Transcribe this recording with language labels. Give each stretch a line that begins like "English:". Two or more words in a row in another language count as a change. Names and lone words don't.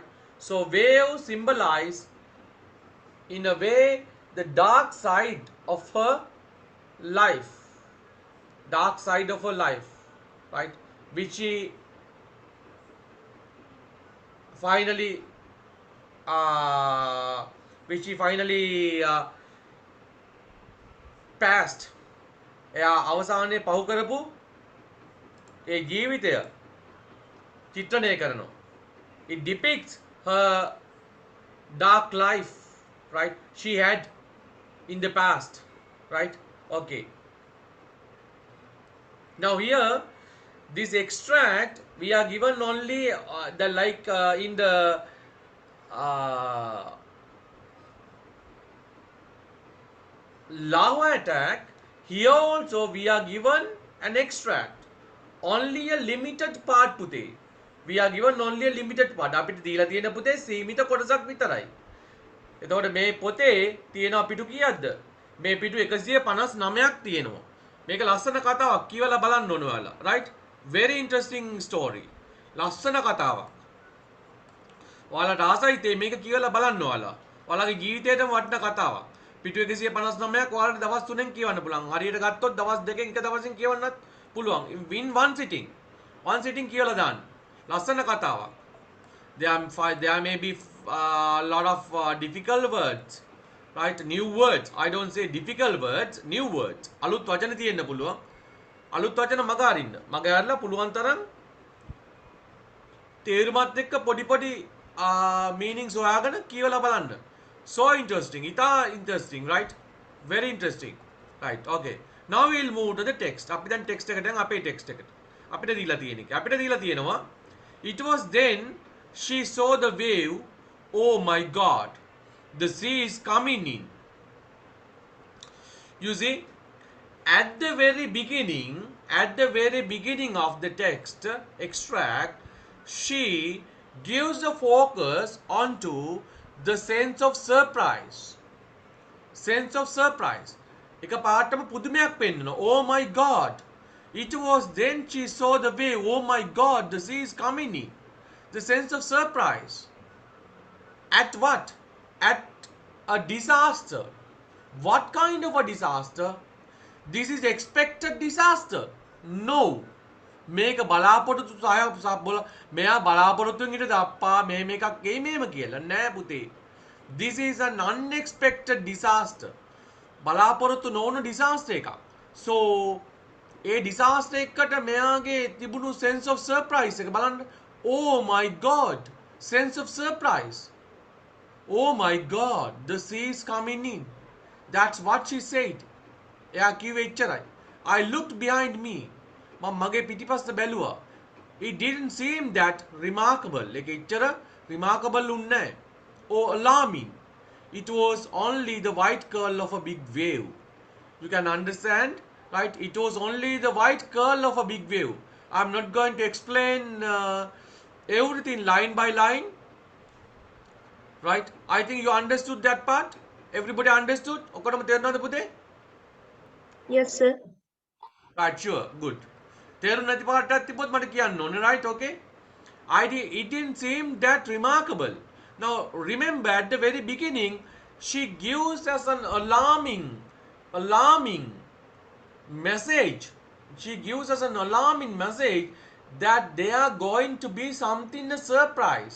English: So wave symbolize in a way the dark side of her life, dark side of her life, right? Which she finally uh, which she finally passed.
Sinhala: එයා අවසානයේ පහු කරපු ඒ ජීවිතය චිත්‍රණය කරනවා.
English: It depicts her dark life, right? She had in the past, right? Okay. Now here, this extract we are given only the like in the uh, lava attack. Here also we are given an extract, only a limited part පුතේ. We are given only a limited part.
Sinhala: අපිට දීලා තියෙන පුතේ සීමිත කොටසක් විතරයි. එතකොට මේ පොතේ තියෙනවා පිටු කීයක්ද? මේ පිටු 159ක් තියෙනවා. මේක ලස්සන කතාවක් කියවලා බලන්න ඕන ඔයාලා.
English: right? Very interesting story.
Sinhala: ලස්සන කතාවක්. ඔයාලට ආසයිත් මේක කියවලා බලන්න ඔයාලා. ඔයාලගේ ජීවිතේටම වටින කතාවක්. පිටු 159ක් ඔයාලට දවස් 3ෙන් කියවන්න පුළුවන්. හරියට ගත්තොත් දවස් 2කින් එක දවසින් කියවන්නත් පුළුවන්.
English: in one sitting. one sitting
Sinhala: කියවලා දාන්න. ලස්සන කතාවක්.
English: There may be a lot of difficult words, right? New words. I don't say difficult words, new words.
Sinhala: අලුත් වචන තියෙන්න පුළුවන්. අලුත් වචන මග අරින්න. මග අරලා පුළුවන් තරම් තේරුමත් එක්ක පොඩි පොඩි meanings හොයාගෙන කියවලා බලන්න.
English: So interesting. ඉතා interesting, right? Very interesting. Right. Okay. Now we'll move to the text.
Sinhala: අපි දැන් text එකට යන් අපේ text එකට. අපිට දීලා තියෙන එක. අපිට දීලා තියෙනවා
English: It was then she saw the wave. Oh my God. The sea is coming in. You see, at the very beginning of the text extract, she gives a focus onto the sense of surprise. Sense of surprise.
Sinhala: එක පාටම පුදුමයක් පෙන්නනවා.
English: Oh my God. It was then she saw the wave. Oh my God, the sea is coming in. The sense of surprise. At what? At a disaster. What kind of a disaster? This is expected disaster? No.
Sinhala: මේක බලාපොරොත්තු සහ බොල මෙයා බලාපොරොත්තුෙන් හිටියද අප්පා මේ මේකක් එයි මේම කියලා නෑ පුතේ.
English: This is an unexpected disaster.
Sinhala: බලාපොරොත්තු නොවුණු disaster එකක්. So ඒ disaster එකට මෙයාගේ තිබුණු
English: sense of surprise
Sinhala: එක බලන්න.
English: Oh my god, sense of surprise. Oh my god, the sea is coming in. That's what she said. එයා කිව්වේ එච්චරයි. I looked behind me.
Sinhala: මම මගේ පිටිපස්ස බැලුවා.
English: It didn't seem that remarkable.
Sinhala: ඒක එච්චර remarkable උන්නේ නැහැ.
English: Or alarming. It was only the white curl of a big wave. You can understand, right? It was only the white curl of a big wave. I'm not going to explain everything line by line, right? I think you understood that part. Everybody understood?
Sinhala: ඔක්කොටම තේරුණාද පුතේ?
English: Yes, sir. Right, sure, good.
Sinhala: තේරුණ නැති පාටක් තිබ්බොත් මට කියන්න ඕනේ,
English: right? Okay. It didn't seem that remarkable. Now remember at the very beginning she gives us an alarming message. She gives us an alarming message that there are going to be something a surprise.